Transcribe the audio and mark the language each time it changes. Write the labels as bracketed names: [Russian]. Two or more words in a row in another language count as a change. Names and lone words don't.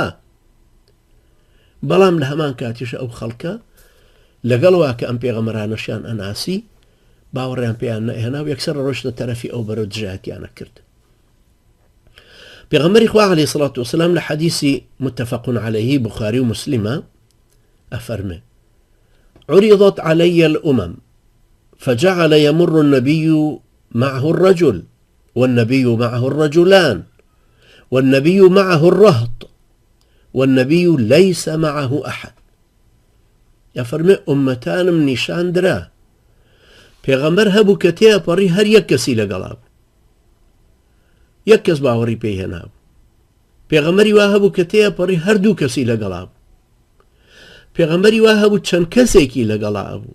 [Central Kurdish] بەڵام لە هەمان کاتیش ئەو خەڵکە لەگەڵوا کە ئەم پێغەمبەرانەشیان ئەناسی باوەڕیان پێیان نەهێنا و یەکسەر ڕۆشتە تەرەفی ئەو بەرەو دژایەتیانە کرد. پێغەمبەری خوا [Arabic] عەلەیهی سەڵات وەسەلام [Central Kurdish] لە حەدیثی [Arabic] متفق عەلەیهی [Central Kurdish] بوخاری و مسلمە ئەفەرمێ: [Arabic] عرضت علي الأمم فجعل يمر النبي معه الرجل والنبي معه الرجلان والنبي معه الرهط والنبي ليس معه أحد. [Central Kurdish] يفرمي أمتان من نشان درا پێغەمبەر هەبوو کە تێپەڕی هەر یەک کەسی لەگەڵا بوو، یەک کەس باوەڕی پێی هێنابوو. پێغەمبەری وا هەبوو کە تێپەڕی هەردوو کەسی لەگەڵا بوو. پێغەمبەری وا هەبوو چەند کەسێکی لەگەڵا بوو.